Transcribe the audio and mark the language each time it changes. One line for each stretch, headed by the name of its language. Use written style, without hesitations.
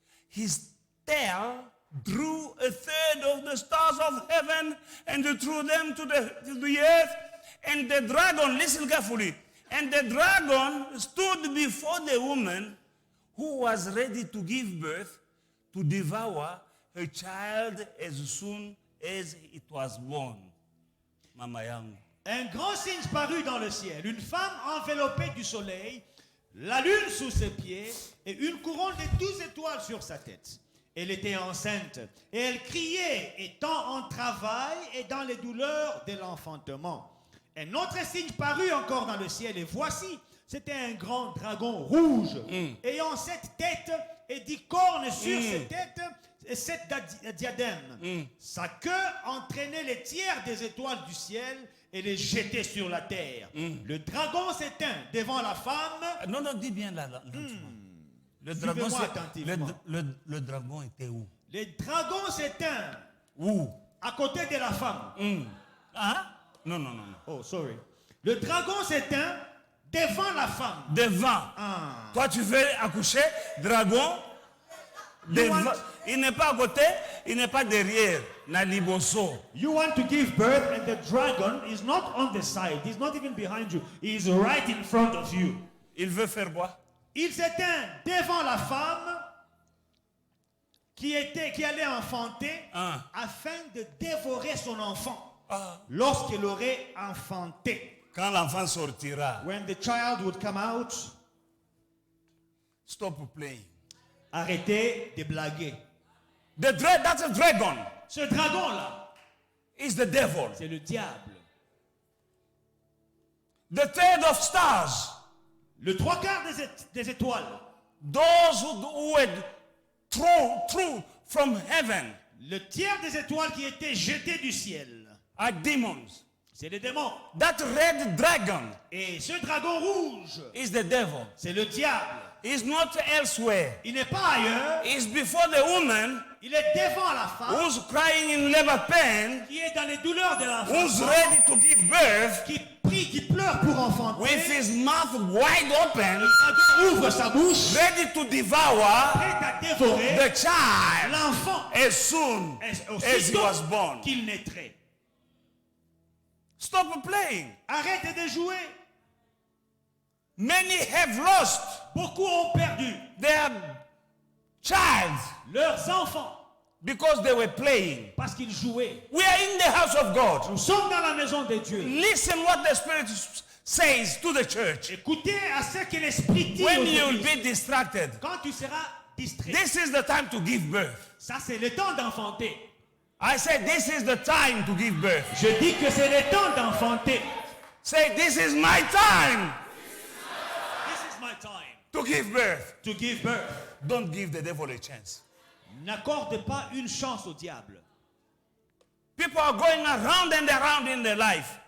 English: His tail drew 1/3 of the stars of heaven and threw them to the earth. And the dragon, listen carefully, and the dragon stood before the woman who was ready to give birth to devour her child as soon as it was born.
Swahili: Mama yangu.
French: Un grand signe parut dans le ciel. Une femme enveloppée du soleil, la lune sous ses pieds et une couronne de 12 étoiles sur sa tête. Elle était enceinte et elle criait, étant en travail et dans les douleurs de l'enfantement. Un autre signe parut encore dans le ciel et voici, c'était un grand dragon rouge ayant 7 têtes et 10 cornes sur ses têtes et 7 diadèmes. Sa queue entraînait les tiers des étoiles du ciel et les jetait sur la terre. Le dragon s'éteint devant la femme. Non, dis bien là. Le Suivez-moi dragon, attentivement. le dragon était où? Le dragon s'éteint Où? à côté de la femme. Hein? Non.
English: Oh, sorry.
French: Le dragon s'éteint devant la femme. Devant. Toi, tu veux accoucher, dragon, devant. Il n'est pas à côté, il n'est pas derrière.
Lingala: Naliboso.
English: You want to give birth and the dragon is not on the side. He's not even behind you. He's right in front of you.
French: Il veut faire quoi? Il s'éteint devant la femme qui allait enfanter afin de dévorer son enfant lorsqu'elle aurait enfanté. Quand l'enfant sortira,
English: When the child would come out, stop playing.
French: arrêtez de blaguer.
English: That's a dragon.
French: Ce dragon-là,
English: Is the devil.
French: c'est le diable.
English: The third of stars.
French: Le 3/4 des étoiles,
English: Those who were thrown from heaven
French: le tiers des étoiles qui étaient jetées du ciel,
English: are demons.
French: c'est les démons.
English: That red dragon
French: Et ce dragon rouge,
English: is the devil.
French: c'est le diable.
English: He's not elsewhere.
French: Il n'est pas ailleurs,
English: He's before the woman
French: il est devant la femme
English: who's crying in labor pain,
French: qui est dans les douleurs de
English: who's
French: l'enfant,
English: ready to give birth,
French: qui prie, qui pleure pour enfanter.
English: with his mouth wide open,
French: Le dragon ouvre sa bouche,
English: ready to devour
French: prêt à dévorer
English: the child
French: l'enfant
English: as soon as he was
French: aussitôt
English: born.
French: qu'il naîtrait.
English: Stop playing.
French: Arrête de jouer.
English: Many have lost
French: Beaucoup ont perdu
English: their child.
French: leurs enfants.
English: because they were playing.
French: Parce qu'ils jouaient.
English: We are in the house of God.
French: Nous sommes dans la maison de Dieu.
English: Listen what the Spirit says to the church.
French: Écoutez à ce que l'Esprit dit
English: When
French: aux
English: you'll
French: églises.
English: be distracted,
French: Quand tu seras distrait,
English: this is the time to give birth.
French: ça c'est le temps d'enfanter.
English: I said, this is the time to give birth.
French: Je dis que c'est le temps d'enfanter.
English: Say, this is my time This is my time to give birth. to give birth. Don't give the devil a chance.
French: N'accorde pas une chance au diable.
English: People are going around and around in their life